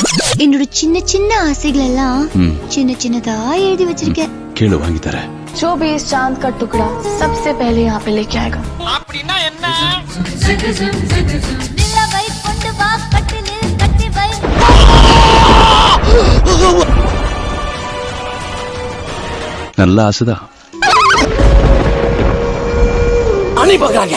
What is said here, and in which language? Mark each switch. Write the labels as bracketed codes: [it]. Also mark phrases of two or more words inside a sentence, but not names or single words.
[ta] என்னோட சின்ன சின்ன ஆசைகள் எல்லாம் சின்ன சின்னதா எழுதி வச்சிருக்கேன். கேளு வாங்கி தர. [hi] जो भी इस चांद का टुकड़ा सबसे पहले यहाँ पे लेके आएगा. [ta] அப்படினா என்ன? நிலவை கொண்டு வா கட்டிலில் கட்டி வை. நல்ல ஆசைதான். அண்ணி பாக்குறாங்க.